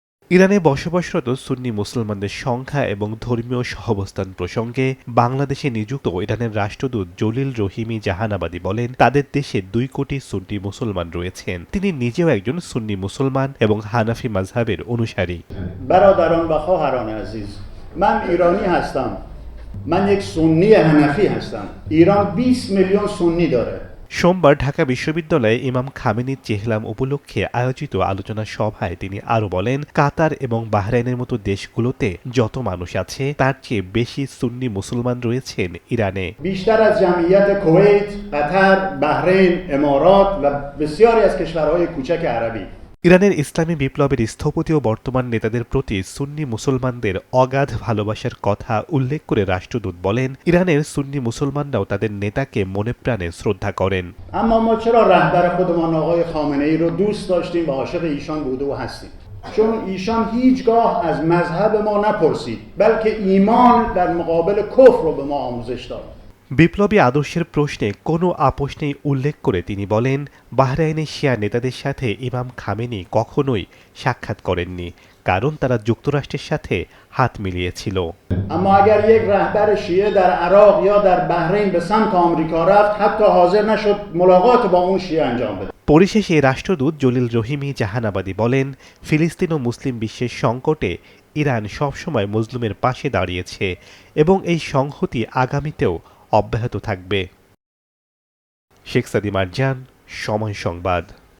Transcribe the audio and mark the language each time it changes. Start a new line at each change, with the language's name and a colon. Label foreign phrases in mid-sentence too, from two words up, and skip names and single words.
Bangla: ইরানে বসবাসরত সুন্নি মুসলমানদের সংখ্যা এবং ধর্মীয় সহাবস্থান প্রসঙ্গে বাংলাদেশে নিযুক্ত ইরানের রাষ্ট্রদূত জলিল রহিমি জাহানাবাদী বলেন, তাদের দেশে 2 কোটি সুন্নি মুসলমান রয়েছেন। তিনি নিজেও একজন সুন্নি মুসলমান এবং হানাফি মাযহাবের অনুসারী।
Persian: برادران و خواهران عزیز، من ایرانی هستم. من یک سنی حنفی هستم. ایران 20 میلیون سنی داره.
Bangla: সোমবার ঢাকা বিশ্ববিদ্যালয়ে ইমাম খামেনির চেহলাম উপলক্ষে আয়োজিত আলোচনা সভায় তিনি আরও বলেন, কাতার এবং বাহরাইনের মতো দেশগুলোতে যত মানুষ আছে তার চেয়ে বেশি সুন্নি মুসলমান রয়েছেন ইরানে।
Persian: بیشتر از جمعیت کویت، قطر، بحرین، امارات و بسیاری از کشورهای کوچک عربی.
Bangla: ইরানের ইসলামী বিপ্লবের স্থপতি ও বর্তমান নেতাদের প্রতি সুন্নি মুসলমানদের অগাধ ভালোবাসার কথা উল্লেখ করে রাষ্ট্রদূত বলেন, ইরানের সুন্নি মুসলমানরাও তাদের নেতাকে মনে প্রাণে শ্রদ্ধা করেন।
Persian: اما ما چرا رهبر خودمان آقای خامنه ای رو دوست داشتیم و عاشق ایشان بوده و هستیم؟ چون ایشان هیچگاه از مذهب ما نپرسید، بلکه ایمان در مقابل کفر رو به ما آموزش داد.
Bangla: বিপ্লবী আদর্শের প্রশ্নে কোনো আপোষ নেই উল্লেখ করে তিনি বলেন, বাহরাইনের শিয়া নেতাদের সাথে ইমাম খামেনি কখনোই সাক্ষাৎ করেননি, কারণ তারা যুক্তরাষ্ট্রের সাথে হাত মিলিয়েছিল।
Persian: اما اگر یک رهبر شیعه در عراق یا در بحرین به سمت آمریکا رفت، حتی حاضر نشد ملاقات با اون شیعه انجام بده.
Bangla: পরিশেষে রাষ্ট্রদূত জলিল রহিমি জাহানাবাদী বলেন, ফিলিস্তিন ও মুসলিম বিশ্বের সংকটে ইরান সবসময় মজলুমের পাশে দাঁড়িয়েছে এবং এই সংহতি আগামীতেও অব্যাহত থাকবে। শেখ সাদি মারজান, সময় সংবাদ।